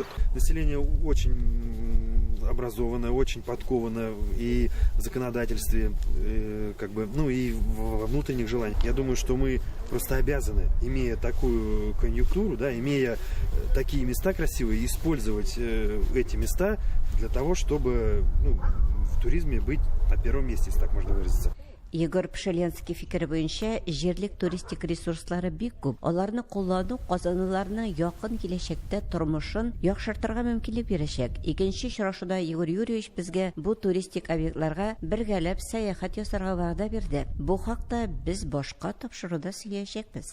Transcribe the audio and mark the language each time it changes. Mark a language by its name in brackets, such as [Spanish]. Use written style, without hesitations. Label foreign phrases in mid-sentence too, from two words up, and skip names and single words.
[Russian] Население очень образованное, очень подкованное и в законодательстве, и во внутренних желаниях. Я думаю, что мы просто обязаны, имея такую конъюнктуру, да, имея такие места красивые, использовать эти места для того, чтобы в туризме быть на первом месте, если так можно выразиться. [Tatar] Егор Пшеленский фикер буенча, җирлек туристик ресурслары бик күп. Аларны куллану казанлыларның якын киләчәктә тормышын яхшыртырга мөмкинлек бирәчәк. Икенче очрашуда Егор Юрьевич безгә бу туристик объектларга бергәләп сәяхәт ясарга вәгъдә бирде. Бу хакта без башка тапшыруда сөйләячәкбез.